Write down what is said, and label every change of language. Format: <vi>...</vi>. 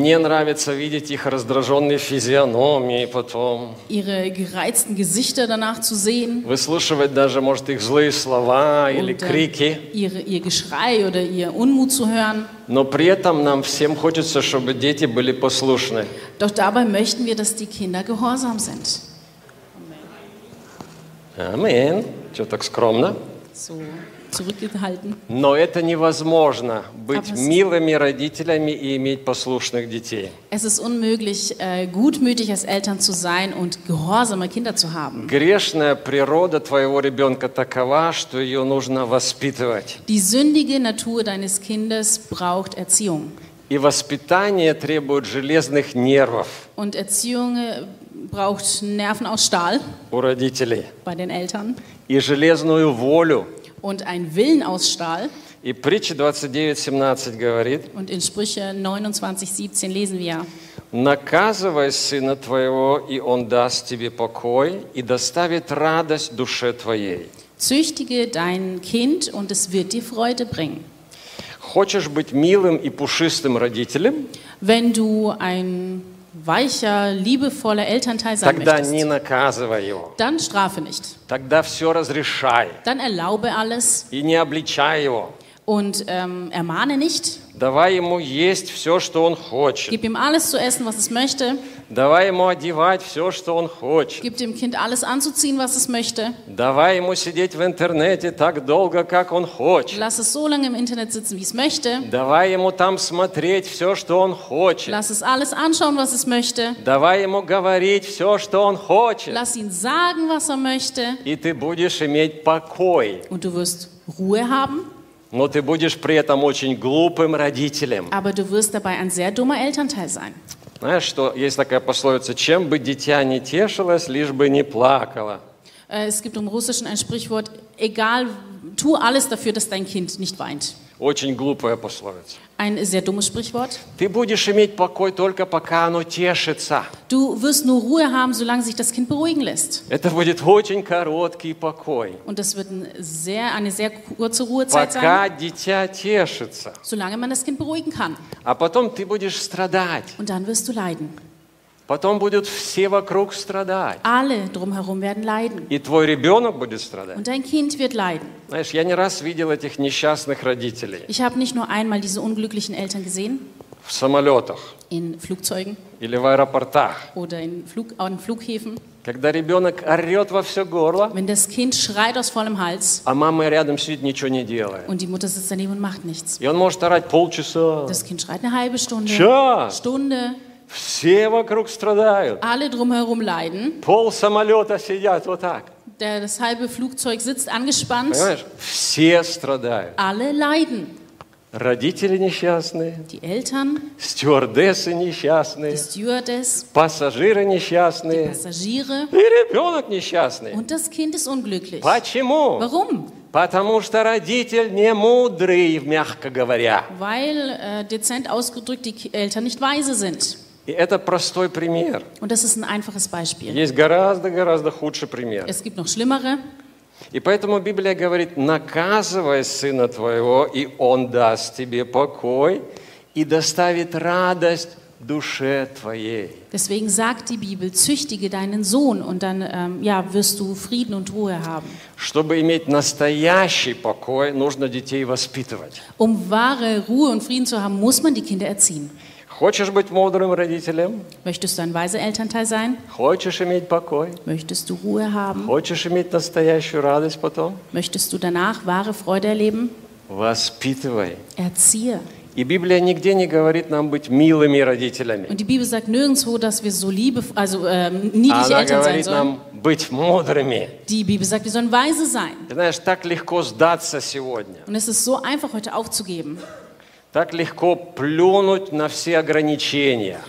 <ru>Не нравится видеть их раздраженные физиономии потом.</ru> <de>Ihre gereizten Gesichter danach zu sehen.</de> <ru>Выслушивать даже, может, их злые слова</ru> <de>Und,</de> <ru>или крики.</ru> <de>Ihr Geschrei oder ihr Unmut zu hören.</de> <ru>Но при этом нам всем хочется, чтобы дети были послушны.</ru> <de>Doch dabei möchten wir, dass die Kinder gehorsam sind.</de> <ru>Amen. Что так скромно?</ru> <de>So. Zurückgehalten.</de> <ru>Но это невозможно быть милыми родителями и иметь послушных детей.</ru> <de>Es ist unmöglich, gutmütig als Eltern zu sein und gehorsame Kinder zu haben.</de> <ru>Грешная природа твоего ребенка такова, что ее нужно воспитывать.</ru> <de>Die sündige Natur deines Kindes braucht Erziehung.</de> <ru>И воспитание требует железных нервов.</ru> <de>Und Erziehung braucht Nerven aus Stahl</de> <ru>у родителей.</ru> <de>Bei den Eltern</de> <ru>и железную волю.</ru> <de>Und einen Willen aus Stahl.</de> <ru>И притча 29:17 говорит,</ru> <de>und in Sprüche 29:17 lesen wir:</de> <ru>Наказывай сына твоего, и он даст тебе покой и доставит радость душе твоей.</ru> <de>Züchtige dein Kind und es wird dir Freude bringen.</de> <ru>Хочешь быть милым и пушистым родителем?</ru> <de>Wenn du ein weicher, liebevoller Elternteil sein</de> <ru>тогда</ru> <de>möchtest,</de> <ru>не наказывай его.</ru> <de>Dann strafe nicht.</de> <ru>Тогда все разрешай.</ru> <de>Dann erlaube alles.</de> <ru>И не обличай его.</ru> <de>Und ermahne nicht.</de> <ru>Давай ему есть все, что он хочет.</ru> <de>Gib ihm alles zu essen, was es möchte.</de> <ru>Давай ему одевать все, что он хочет.</ru> <de>Gib dem Kind alles anzuziehen, was es möchte.</de> <ru>Давай ему сидеть в интернете так долго, как он хочет.</ru> <de>Lass es so lange im Internet sitzen, wie es möchte.</de> <ru>Давай ему там смотреть все, что он хочет.</ru> <de>Lass es alles anschauen, was es möchte.</de> <ru>Давай ему говорить все, что он хочет.</ru> <de>Lass ihn sagen, was er möchte.</de> <ru>И ты будешь иметь покой.</ru> <de>Und du wirst Ruhe haben.</de> <ru>Но ты будешь при этом очень глупым родителем.</ru> <de>Aber du wirst dabei ein sehr dummer Elternteil sein.</de> <ru>Знаешь, что есть такая пословица: чем бы дитя не тешилось, лишь бы не плакало.</ru> <de>Es gibt im Russischen ein Sprichwort: egal, tu alles dafür, dass dein Kind nicht weint.</de> <ru>Очень глупая пословица.</ru> <de>Ein sehr dummes Sprichwort.</de> <ru>Ты будешь иметь покой только пока оно тешится.</ru> <de>Du wirst nur Ruhe haben, solange sich das Kind beruhigen lässt.</de> <ru>Это будет очень короткий покой.</ru> <de>Und das wird eine sehr kurze Ruhezeit</de> <ru>пока</ru> <de>sein.</de> <ru>Дитя тешится.</ru> <de>Solange man das Kind beruhigen kann.</de> <ru>А потом ты будешь страдать.</ru> <de>Und dann wirst du leiden.</de> <ru>Потом будут все вокруг страдать.</ru> <de>Alle drumherum werden leiden.</de> <ru>И твой ребенок будет страдать.</ru> <de>Und dein Kind wird leiden.</de> <ru>Знаешь, я не раз видел этих несчастных родителей.</ru> <de>Ich habe nicht nur einmal diese unglücklichen Eltern gesehen.</de> <ru>В самолетах.</ru> <de>In Flugzeugen.</de> <ru>Или в аэропортах.</ru> <de>Oder an Flughäfen.</de> <ru>Когда ребенок орет во все горло.</ru> <de>Wenn das Kind schreit aus vollem Hals.</de> <ru>А мама рядом сидит, ничего не делает.</ru> <de>Und die Mutter sitzt daneben und macht nichts.</de> <ru>И он может орать полчаса.</ru> <de>Das Kind schreit eine halbe Stunde.</de> <ru>Час.</ru> <de>Stunde.</de> <ru>Все вокруг страдают.</ru> <de>Alle drumherum leiden.</de> <ru>Пол самолета сидят вот так.</ru> <de>Das halbe Flugzeug sitzt angespannt.</de> <ru>Понимаешь? Все страдают.</ru> <de>Alle leiden.</de> <ru>Родители несчастные.</ru> <de>Die Eltern.</de> <ru>Стюардессы несчастные.</ru> <de>Die Stewardess.</de> <ru>Пассажиры несчастные.</ru> <de>Die Passagiere.</de> <ru>И ребенок несчастный.</ru> <de>Und das Kind ist unglücklich.</de> <ru>Почему?</ru> <de>Warum?</de> <ru>Потому что родитель не мудрый, мягко говоря.</ru> <de>Weil dezent ausgedrückt die Eltern nicht weise sind.</de> <ru>И это простой пример.</ru> <de>Und das ist ein einfaches Beispiel.</de> <ru>Есть гораздо, гораздо худший пример.</ru> <de>Es gibt noch schlimmere.</de> <ru>И поэтому Библия говорит: наказывай сына твоего, и он даст тебе покой и доставит радость душе твоей.</ru> <de>Deswegen sagt die Bibel: züchtige deinen Sohn und dann wirst du Frieden und Ruhe haben.</de> <ru>Чтобы иметь настоящий покой, нужно детей воспитывать.</ru> <de>Um wahre Ruhe und Frieden zu haben, muss man die Kinder erziehen.</de> <ru>Хочешь быть мудрым родителем?</ru> <de>Möchtest du ein weiser Elternteil sein?</de> <ru>Хочешь иметь покой?</ru> <de>Möchtest du Ruhe haben?</de> <ru>Хочешь иметь настоящую радость потом?</ru> <de>Möchtest du danach wahre Freude erleben?</de> <ru>Воспитывай.</ru> <de>Erziehe.</de> <ru>И Библия нигде не говорит нам быть милыми родителями.</ru> <de>Und die Bibel sagt nirgendwo, dass wir so liebe, also niedliche Eltern sein sollen.</de> <ru>Она говорит нам быть мудрыми.</ru> <de>Die Bibel sagt, wir sollen weise sein.</de> <ru>Ты знаешь, так легко сдаться сегодня.</ru> <de>Und es ist so einfach, heute aufzugeben.</de> <ru>Так легко плюнуть на все ограничения.</ru>